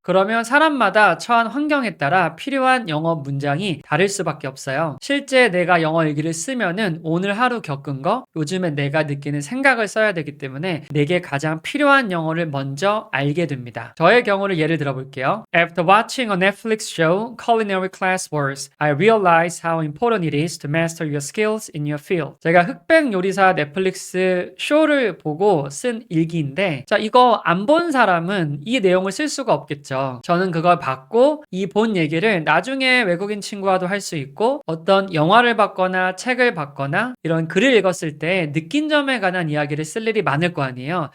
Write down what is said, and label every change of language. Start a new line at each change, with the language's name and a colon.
Korean: 그러면 사람마다 처한 환경에 따라 필요한 영어 문장이 다를 수밖에 없어요. 실제 내가 영어 일기를 쓰면은 오늘 하루 겪은 거, 요즘에 내가 느끼는 생각을 써야 되기 때문에 내게 가장 필요한 영어를 먼저 알게 됩니다. 저의 경우를 예를 들어 볼게요.
English: After watching a Netflix show, Culinary Class Wars, I realized how important it is to master your skills in your field.
Korean: 제가 흑백 요리사 넷플릭스 쇼를 보고 쓴 일기인데, 자, 이거 안 본 사람은 이 내용을 쓸 수가 없겠죠. 저는 그걸 봤고 이 본 얘기를 나중에 외국인 친구와도 할 수 있고, 어떤 영화를 봤거나 책을 봤거나 이런 글을 읽었을 때 느낀 점에 관한 이야기를 쓸 일이 많을 거 아니에요.